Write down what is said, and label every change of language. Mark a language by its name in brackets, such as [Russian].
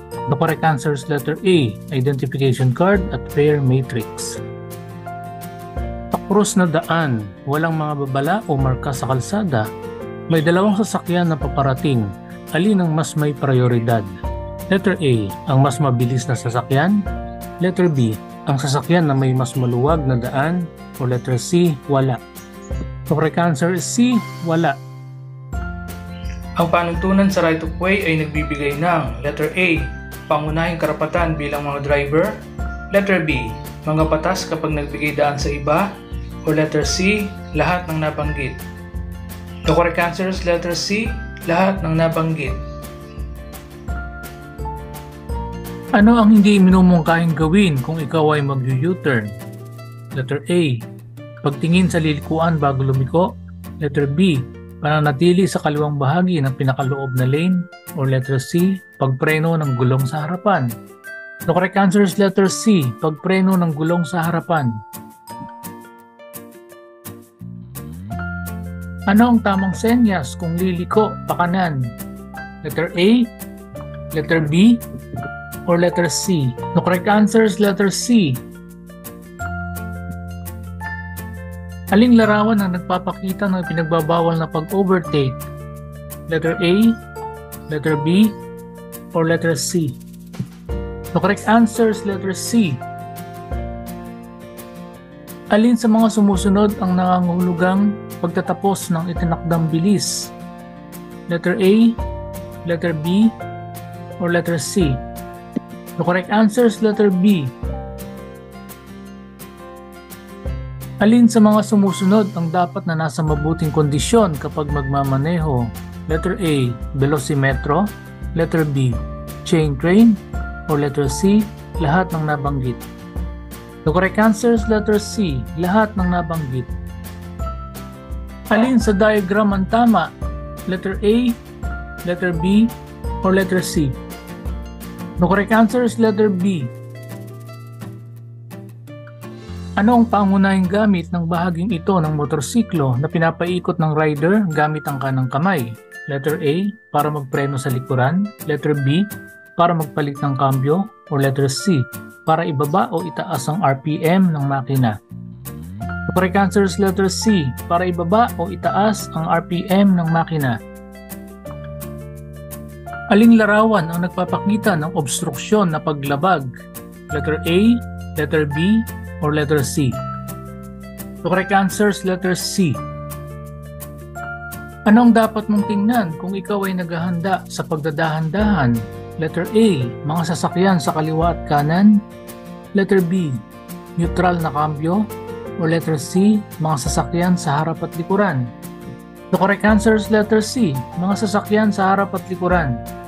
[English] The correct answer is letter A, identification card at fare matrix. [Filipino] Krus na daan, walang mga babala o marka sa kalsada. May dalawang sasakyan na paparating. Alin ang mas may prioridad? Letter A, ang mas mabilis na sasakyan. Letter B, ang sasakyan na may mas maluwag na daan. O letter C, wala. [English] The correct answer is C, wala. [Filipino] Ang panuntunan sa right of way ay nagbibigay ng letter A, pangunahing karapatan bilang mga driver. Letter B, mga batas kapag nagbigay daan sa iba. O letter C, lahat ng nabanggit. [English] The correct answer is letter C, [Filipino] lahat ng nabanggit. Ano ang hindi minumungkahing gawin kung ikaw ay mag-U-turn? Letter A, pagtingin sa lilikuan bago lumiko. Letter B, pananatili sa kaliwang bahagi ng pinakaloob na lane. Or letter C, pagpreno ng gulong sa harapan. [English] The correct answer is letter C, [Filipino] pagpreno ng gulong sa harapan. Ano ang tamang senyas kung liliko pakanan? [English] Letter A, letter B, or letter C? The correct answer is letter C. [Filipino] Aling larawan ang nagpapakita ng pinagbabawal na pag-overtake? [English] Letter A, letter B, or letter C? The correct answer is letter C. [Filipino] Alin sa mga sumusunod ang nangangahulugang pagtatapos ng itinakdang bilis? [English] Letter A, letter B, or letter C? The correct answer is letter B. [Filipino] Alin sa mga sumusunod ang dapat na nasa mabuting kondisyon kapag magmamaneho? [English] Letter A, velocimetro. Letter B, chain train. [Filipino] Or letter C, lahat ng nabanggit. [English] The correct answer is letter C, [Filipino] lahat ng nabanggit. Alin sa diagram ang tama? [English] Letter A, letter B, or letter C? The correct answer is letter B. [Filipino] Ano ang pangunahing gamit ng bahaging ito ng motorsiklo na pinapaikot ng rider gamit ang kanang kamay? Letter A, para magpreno sa likuran. Letter B, para magpalit ng kambyo. Or letter C, para ibaba o itaas ang RPM ng makina. [English] The correct answer is letter C, [Filipino] para ibaba o itaas ang RPM ng makina. Aling larawan ang nagpapakita ng obstruksyon na paglabag? [English] Letter A, letter B, or letter C? The correct answer is letter C. [Filipino] Ano ang dapat mong tingnan kung ikaw ay naghahanda sa pagdadahan-dahan? Letter A, mga sasakyan sa kaliwa at kanan. Letter B, neutral na kambyo. O letter C, mga sasakyan sa harap at likuran. [English] The correct answer is letter C, [Filipino] mga sasakyan sa harap at likuran.